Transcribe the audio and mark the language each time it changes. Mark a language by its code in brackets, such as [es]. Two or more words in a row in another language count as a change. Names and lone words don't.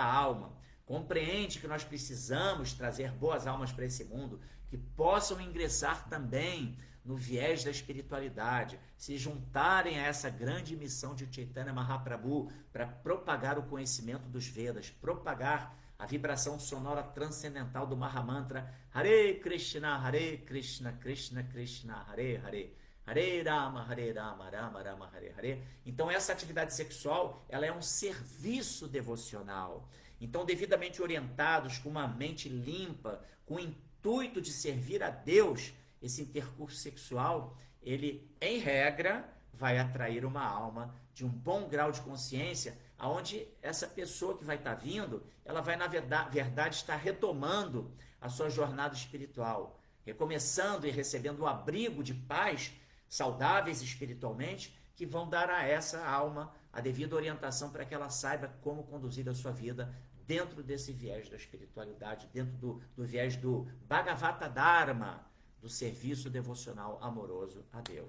[pt] alma, compreende que nós precisamos trazer boas almas para esse mundo, que possam ingressar também no viés da espiritualidade, se juntarem a essa grande missão de Chaitanya Mahaprabhu para propagar o conhecimento dos Vedas, propagar a vibração sonora transcendental do Mahamantra Hare Krishna, Krishna Krishna, Hare Hare, Hare Rama, Rama Rama, Hare Hare. Então essa atividade sexual, ela é um serviço devocional. Então, devidamente orientados, com uma mente limpa, com o intuito de servir a Deus, esse intercurso sexual, ele, em regra, vai atrair uma alma de um bom grau de consciência, aonde essa pessoa que vai estar vindo, ela vai, na verdade, estar retomando a sua jornada espiritual, recomeçando e recebendo o abrigo de paz saudáveis espiritualmente, que vão dar a essa alma a devida orientação para que ela saiba como conduzir a sua vida dentro desse viés da espiritualidade, dentro do viés do [sa] Bhagavata Dharma, [pt] do serviço devocional amoroso a Deus.